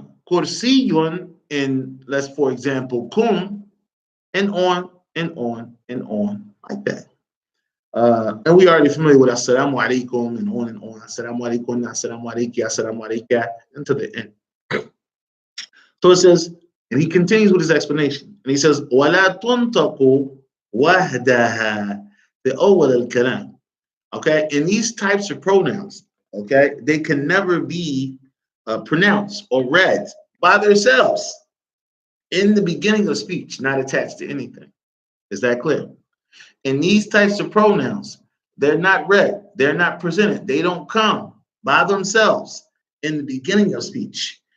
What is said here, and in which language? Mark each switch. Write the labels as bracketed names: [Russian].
[English] Kursiyun in, let's, for example, kum, and on and on and on, like that. And we are already familiar with assalamu alaikum and on and on. Assalamu alaikum, assalamu alayki, assalamu alayka, into the end. So it says, and he continues with his explanation. [Arabic] And he says, وَلَا تُنْتَقُ وَحْدَهَا بِأَوَّلِ الْكَلَامِ. [English] Okay, and these types of pronouns, okay, they can never be pronounced or read by themselves in the beginning of speech, not attached to anything. Is that clear? And these types of pronouns, they're not read, they're not presented, they don't come by themselves in the beginning of speech.